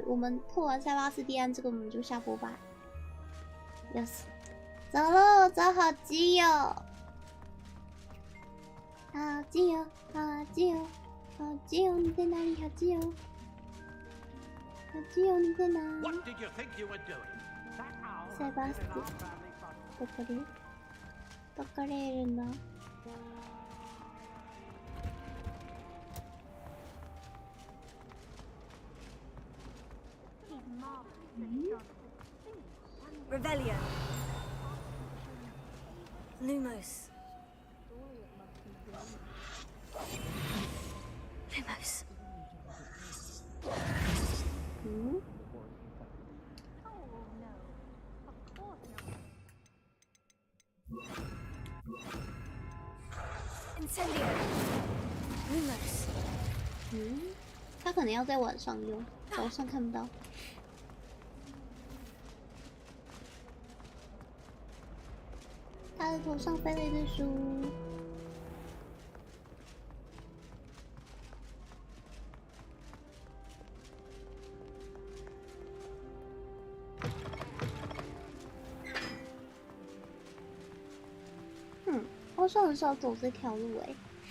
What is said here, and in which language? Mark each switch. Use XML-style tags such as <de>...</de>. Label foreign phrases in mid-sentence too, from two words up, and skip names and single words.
<zh>我们破完塞巴斯蒂安这个，我们就下播吧。Yes， 走喽，走好基友，好基友，好基友，好基友，你在哪里？好基友，好基友，你在哪？塞巴斯蒂，</zh> <ja>どこでいるの？</ja> <la>Revelio. Lumos. Lumos. Incendio. Lumos.</la> <zh>他可能要在晚上用，早上看不到。他的头上飞了一堆书。好像很少走这条路哎。</zh>